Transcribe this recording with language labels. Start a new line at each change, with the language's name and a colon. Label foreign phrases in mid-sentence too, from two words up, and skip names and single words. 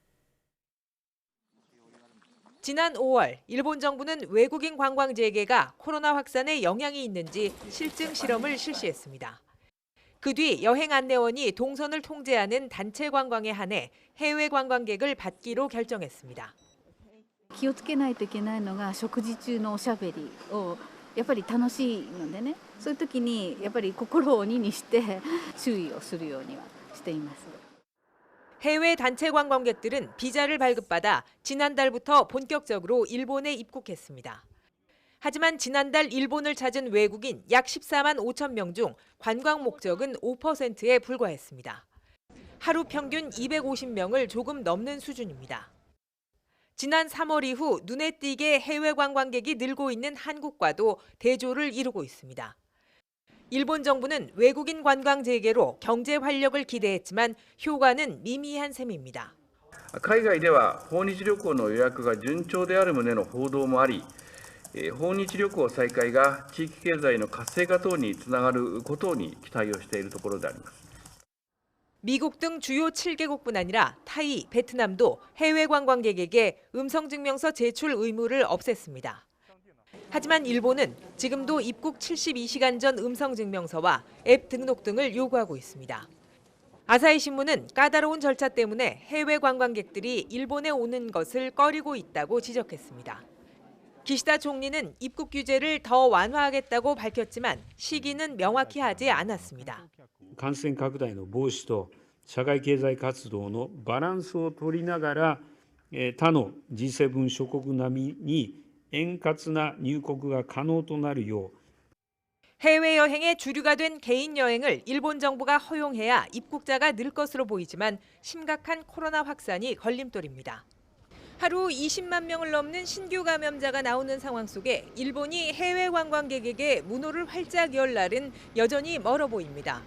Korean: 지난 5월 일본 정부는 외국인 관광 재개가 코로나 확산에 영향이 있는지 실증 실험을 실시했습니다. 그 뒤 여행 안내원이 동선을 통제하는 단체 관광에 한해 해외 관광객을 받기로 결정했습니다.
Japanese: 気をつけないといけないのが食事中のおしゃべりをやっぱり楽しいのでね、そういう時にやっぱり心を鬼にして注意をするようにはしています。
Korean: 해외 단체 관광객들은 비자를 발급받아 지난달부터 본격적으로 일본에 입국했습니다. 하지만 지난달 일본을 찾은 외국인 약 14만 5천 명 중 관광 목적은 5%에 불과했습니다. 하루 평균 250명을 조금 넘는 수준입니다. 지난 3월 이후 눈에 띄게 해외 관광객이 늘고 있는 한국과도 대조를 이루고 있습니다. 일본 정부는 외국인 관광 재개로 경제 활력을 기대했지만 효과는 미미한 셈입니다.
Japanese: 海外では訪日旅行の予約が順調である旨の報道もあり、訪日旅行再開が地域経済の活性化等につながることに期待をしているところであります。
Korean: 미국 등 주요 7개국뿐 아니라 타이, 베트남도 해외 관광객에게 음성증명서 제출 의무를 없앴습니다. 하지만 일본은 지금도 입국 72시간 전 음성증명서와 앱 등록 등을 요구하고 있습니다. 아사히 신문은 까다로운 절차 때문에 해외 관광객들이 일본에 오는 것을 꺼리고 있다고 지적했습니다. 기시다 총리는 입국 규제를 더 완화하겠다고 밝혔지만 시기는 명확히 하지 않았습니다.
Japanese: 感染拡大の防止と社会経済活動のバランスを取りながら、他の G7 諸国並みに円滑な入国が可能となるよう
Korean: 해외여행의 주류가 된 개인 여행을 일본 정부가 허용해야 입국자가 늘 것으로 보이지만 심각한 코로나 확산이 걸림돌입니다. 하루 20만 명을 넘는 신규 감염자가 나오는 상황 속에 일본이 해외 관광객에게 문호를 활짝 열 날은 여전히 멀어 보입니다.